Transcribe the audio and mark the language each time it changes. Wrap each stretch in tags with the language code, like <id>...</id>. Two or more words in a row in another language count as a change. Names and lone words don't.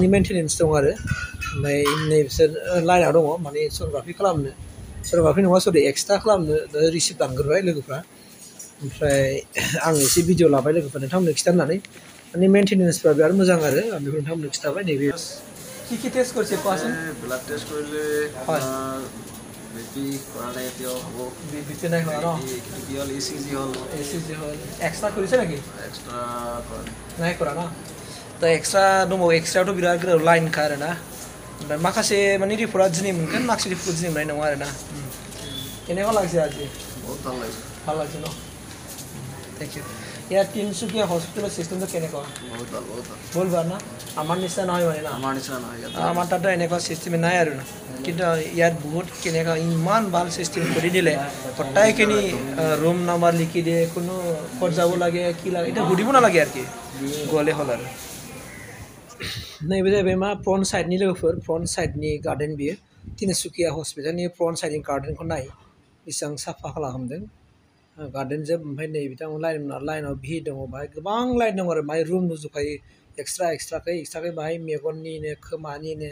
<brx>मेन्टेनेन्स दं आरो ओमफ्राय नै बिसोर लाइनाव दङ माने सन'ग्राफि खालामनो सन'ग्राफि नङा सरि एक्सट्रा खालामनो रिसिप्ट लांग्रोबाय लोगोफ्रा ओमफ्राय आं एसे भिडिअ लाबाय लोगोफोर नोंथांमोननो खिथानानै माने मेन्टेनेन्सफ्रा बिराद मोजां आरो आं बेखौ नोंथांमोननो खिथाबाय नैबे</brx> <as>কি টেষ্ট কৰিছে কোৱাচোন ব্লাড টেষ্ট কৰিলে বিপি খোৱালে এতিয়া হ'ব বিপি নাই হোৱা ন বিপি হল ইচিজি হল এক্সট্ৰা কৰিছে নেকি এক্সট্ৰা নাই কৰা ন</as> <brx>दा एक्सट्रा दंबावो एक्सट्रायावथ' बिराद गोलाव लाइनखा आरोना ओमफ्राय माखासे माने रिपर्टआ दिनै मोनगोन माखासे रिपर्ट दिनै मोननाय नङा आरोना</brx> <as>केनेকুৱা লাগিছে আজি बहुत ভাল লাগিছে ভাল লাগিছে ন</as> <en>thank you</en> <as>ইয়াৰ তিনচুকীয়া হস্পিটেলৰ চিষ্টেমটো কেনেকুৱা বহুত ভাল বহুত ভাল না আমাৰ নিচিনা নহয় মানে না আমাৰ নিচিনা নহয় আমাৰ তাত এনেকুৱা চিষ্টেম নাই আৰু না কিন্তু ইয়াত বহুত কেনেকুৱা ইমান ভাল চিষ্টেম কৰি দিলে গোটেইখিনি ৰুম নাম্বাৰ লিখি দিয়ে কোনো ক'ত যাব লাগে কি লাগে এটা সুধিব নালাগে আৰু কি গ'লে হ'ল আৰু</as> <brx>नैबे जाहैबाय मा फ्रन्ट साइडनि लोगोफोर फ्रन्ट साइडनि गार्डेन बियो तिनसुकिया हस्पिटालनि फ्रन्ट साइडनि गार्डेनखौ नाय बेसेबां साफा खालामदों गार्डेन जोब ओमफ्राय नै बिथांमोन लाइनाव भिर दङ बाहाय गोबां लाइन दङ आरो बाहाय रुम नुजोबखायो एक्सट्राकै बाहाय मेगननिनो खोमानिनो</brx>